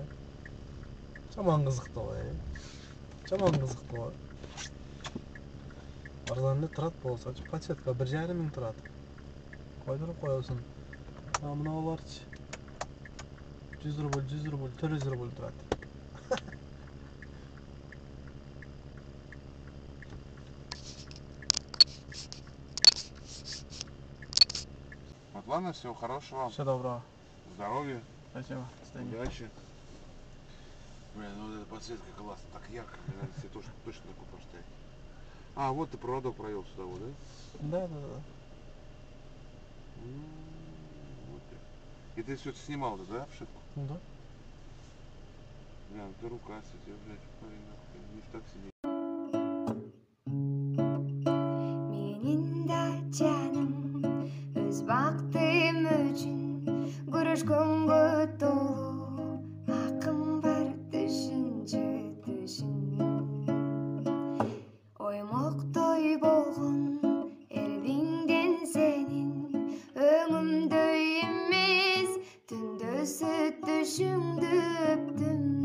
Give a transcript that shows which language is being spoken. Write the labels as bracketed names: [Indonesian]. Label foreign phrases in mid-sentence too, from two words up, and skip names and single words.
[Kyrgyz] Жаман кызыктуу го. Жаман кызыктуу го. Арзан эле турат болсочу, пачетка 1,5 миң турат. Койдуруп коесуң. Мыналарчы 100 рубль, 400 рубль турат. [Russian] Ладно, всего хорошего. Всего доброго. Здоровья. Спасибо. Удачи. Блин, ну вот эта подсветка классная, так ярко, мне надо себе точно такую поставить. А, вот ты проводок провел сюда, вот, да? Да. Вот. И ты все это снимал, да, обшивку? Да. Бля, ты рука сидел, блядь, парень, нахуй, не так сидеть. [Kyrgyz] Бактым үчүн көрүшкөнгө толуу акым бар түшүнчү оймоктой болгон элдиңден сенин өңүмдөй эмес түндөсү түшүңдү өптүм